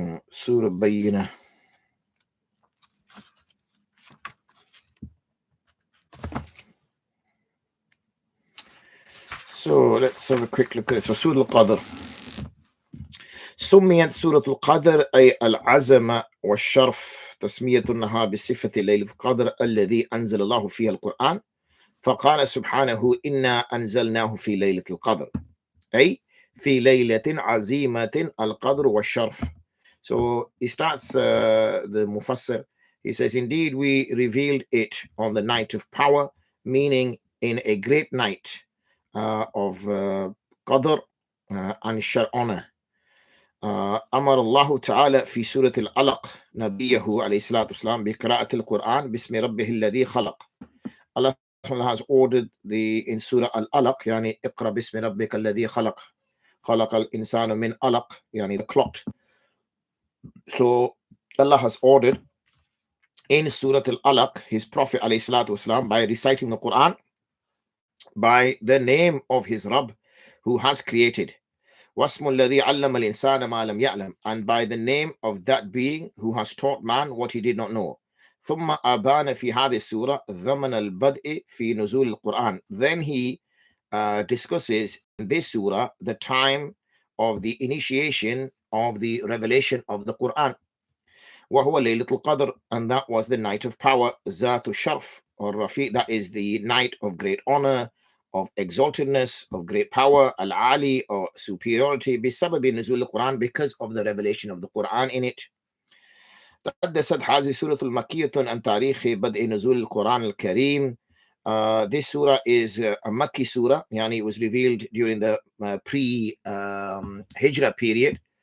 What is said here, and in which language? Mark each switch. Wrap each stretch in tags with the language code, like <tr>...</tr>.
<en>Surah Bayyinah. So let's have a quick look at this. So Surah Al-Qadr.</en> <ar>سميت سورة القدر أي العزم والشرف تسمية لها بصفة ليلة القدر الذي أنزل الله فيها القرآن فقال سبحانه إنا أنزلناه في ليلة القدر أي في ليلة عظيمة القدر والشرف.</ar> <en>So he starts the Mufassir. He says, indeed we revealed it on the night of power, meaning in a great night of Qadr and honor.</en> <ar>أمر الله تعالى في سورة العلق نبيه عليه الصلاة والسلام بقراءة القرآن باسم ربه الذي خلق.</ar> <en>Allah has ordered in Surah Al-Alaq,</en> <ar>يعني اقرأ باسم ربك الذي خلق خلق الإنسان من علق, يعني</ar> <en>the clot. So Allah has ordered in Surah Al-Alaq his Prophet</en> <ar>عليه الصلاة والسلام</ar> <en>by reciting the Quran by the name of his Rabb who has created.</en> <ar>وَاسْمُ الَّذِي عَلَّمَ الْإِنسَانَ مَا لَمْ يَعْلَمْ,</ar> <en>and by the name of that being who has taught man what he did not know.</en> <ar>ثُمَّ أَبَانَ فِي هَذِهِ السُّورَةِ ذَمَنَ الْبَدْءِ فِي نُزُولِ الْقُرْآنِ.</ar> <en>Then he discusses in this surah the time of the initiation of the revelation of the Quran.</en> <ar>وَهُوَ لَيْلَةُ الْقَدْرِ,</ar> <en>and that was the night of power.</en> <ar>ذَاتُ الشَّرْفِ</ar> <en>or Rafiq, that is the night of great honor, of exaltedness, of great power, al-ali, or superiority,</en> <ar>بسبب نزول القرآن,</ar> <en>because of the revelation of the Quran in it.</en> <ar>تحدثت هذه سورة المكية عن تاريخ بدء نزول القرآن الكريم.</ar> <en>This surah is a Makki surah, yani it was revealed during the pre-Hijrah period.</en>